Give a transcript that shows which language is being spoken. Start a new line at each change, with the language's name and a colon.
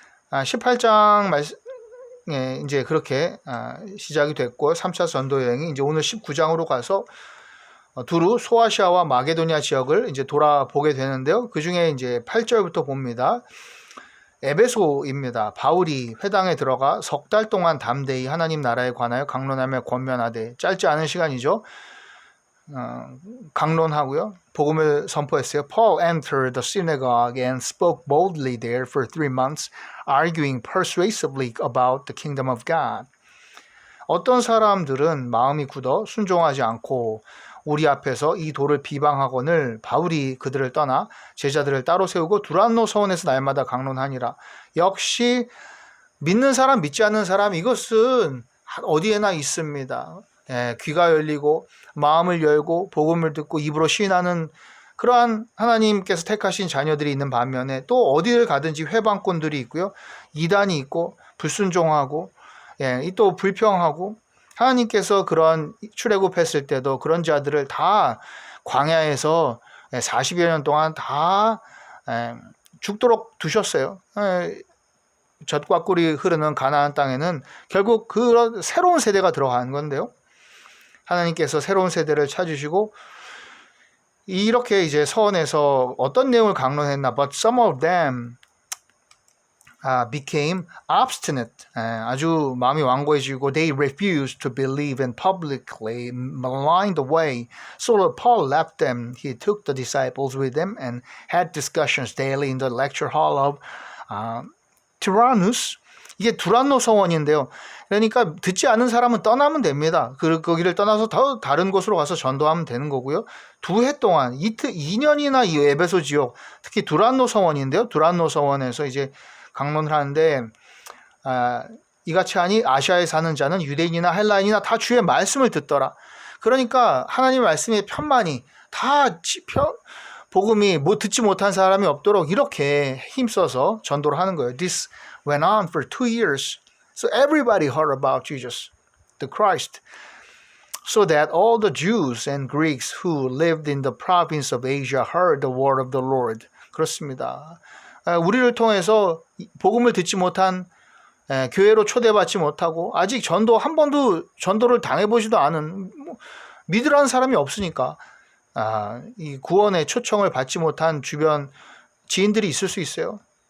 Korean: 18장 말씀 이제 그렇게 시작이 됐고 3차 전도 여행이 이제 오늘 19장으로 가서 두루 소아시아와 마게도니아 지역을 이제 돌아보게 되는데요. 그 중에 이제 8절부터 봅니다. 에베소입니다. 바울이 회당에 들어가 석 달 동안 담대히 하나님 나라에 관하여 강론하며 권면하되 짧지 않은 시간이죠. 강론하고요. 복음을 선포했어요.
English: Paul entered the synagogue and spoke boldly there for 3 months, arguing persuasively about the kingdom of God.
Korean: 어떤 사람들은 마음이 굳어 순종하지 않고 우리 앞에서 이 도를 비방하거늘 바울이 그들을 떠나 제자들을 따로 세우고 두란노 서원에서 날마다 강론하니라. 역시 믿는 사람 믿지 않는 사람 이것은 어디에나 있습니다. 귀가 열리고 마음을 열고 복음을 듣고 입으로 시인하는 그러한 하나님께서 택하신 자녀들이 있는 반면에 또 어디를 가든지 회방꾼들이 있고요. 이단이 있고 불순종하고 또 불평하고 하나님께서 그런 출애굽했을 때도 그런 자들을 다 광야에서 40여 년 동안 다 죽도록 두셨어요. 젖과 꿀이 흐르는 가나안 땅에는 결국 그런 새로운 세대가 들어가는 건데요. 하나님께서 새로운 세대를 찾으시고 이렇게 이제 서원에서 어떤 내용을 강론했나?
English: But some of them became obstinate.
Korean: 아주 마음이 완고해지고
English: they refused to believe and publicly maligned the way. So Paul left them. He took the disciples with him and had discussions daily in the lecture hall of Tyrannus.
Korean: 이게 두란노 서원인데요. 그러니까 듣지 않은 사람은 떠나면 됩니다. 거기를 떠나서 더 다른 곳으로 가서 전도하면 되는 거고요. 2해 동안 2년이나 이 에베소 지역, 특히 두란노 서원인데요. 두란노 서원에서 이제 강론을 하는데 이같이 하니 아시아에 사는 자는 유대인이나 헬라인이나 다 주의 말씀을 듣더라. 그러니까 하나님 말씀의 편만이 다 복음이 듣지 못한 사람이 없도록 이렇게 힘써서 전도를 하는 거예요.
English: This went on for 2 years. So everybody heard about Jesus, the Christ. So that all the Jews and Greeks who lived in the province of Asia heard the word of the Lord.
Korean: 그렇습니다. 우리를 통해서 복음을 듣지 못한 교회로 초대받지 못하고 아직 전도 한 번도 전도를 당해보지도 않은 믿으라는 사람이 없으니까 이 구원의 초청을 받지 못한 주변 지인들이 있을 수 있어요.